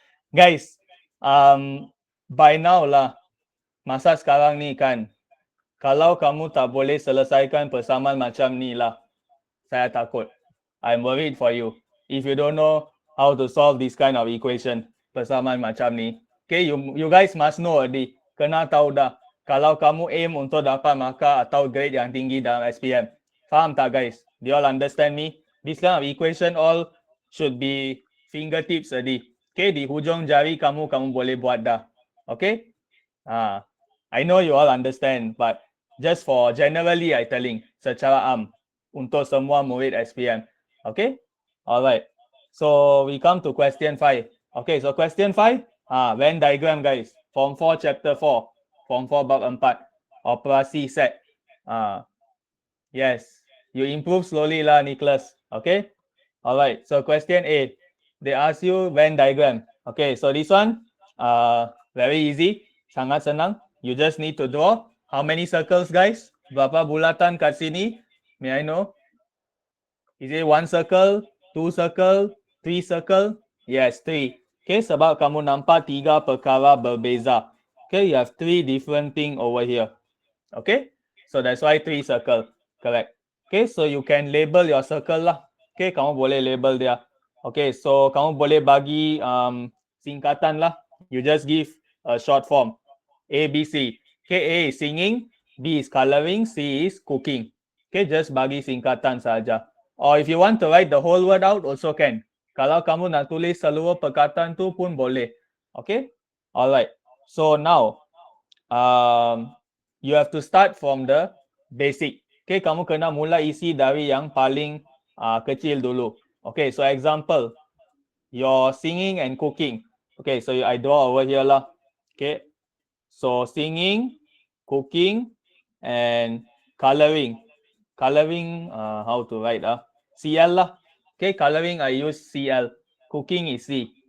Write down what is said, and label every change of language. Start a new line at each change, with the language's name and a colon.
Malay: Guys, by now lah, masa sekarang ni kan, kalau kamu tak boleh selesaikan persamaan macam ni lah, saya takut.
English: I'm worried for you. If you don't know how to solve this kind of equation,
Malay: persamaan macam ni.
English: Okay, you guys must know already.
Malay: Kena tahu dah. Kalau kamu aim untuk dapat markah atau grade yang tinggi dalam SPM. Faham tak guys?
English: Do you all understand me? This kind of equation all should be fingertips already.
Malay: Okay, di hujung jari kamu boleh buat dah.
English: Okay? I know you all understand, but just for generally I telling
Malay: secara untuk semua murid SPM.
English: Okay? Alright. So we come to question 5. Okay, so question 5, Venn diagram guys. Form 4 chapter 4.
Malay: Form 4 bab 4. Operasi set. Yes.
English: You improve slowly lah, Nicholas. Okay? Alright, so question 8. They ask you Venn diagram. Okay, so this one, very easy.
Malay: Sangat senang.
English: You just need to draw. How many circles, guys?
Malay: Berapa bulatan kat sini?
English: May I know? Is it 1 circle, 2 circle, 3 circle? Yes, 3.
Malay: Okay, sebab kamu nampak 3 perkara berbeza.
English: Okay, you have 3 different thing over here. Okay, so that's why 3 circle. Correct. Okay, so you can label your circle lah. Okay,
Malay: kamu boleh label dia. Okay, so kamu boleh bagi singkatan lah.
English: You just give a short form. A, B, C. Okay, A is singing, B is coloring, C is cooking. Okay, just
Malay: bagi singkatan saja.
English: Or if you want to write the whole word out, also can.
Malay: Kalau kamu nak tulis seluruh perkataan tu pun boleh. Okay, alright.
English: So now, you have to start from the basic.
Malay: Okay, kamu kena mulai isi dari yang paling kecil dulu.
English: Okay, so example, you're singing and cooking. Okay, so I draw over here lah. Okay, so singing, cooking, and coloring. Coloring, how to write? CL lah. Okay, coloring I use CL. Cooking is C.